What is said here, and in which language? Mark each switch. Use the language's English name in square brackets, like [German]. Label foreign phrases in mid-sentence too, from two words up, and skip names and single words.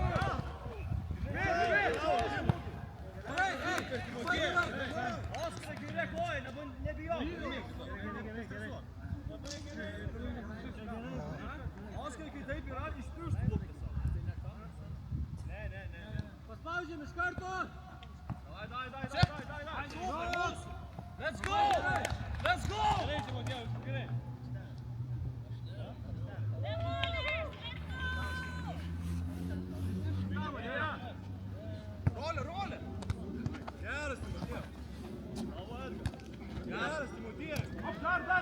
[Lithuanian] Oskarai, kairė koja, nebijok! Oskarai, kai taip yra, iš pirštų lūptis. Ne. Paspaudžiam iš karto. Dai. [English] Let's go! [Lithuanian] Gerai, Timotėjau, gerai. Rolė! Geras, Timotėjau. Bravo, Edgar. Geras, Timotėjau. Dar.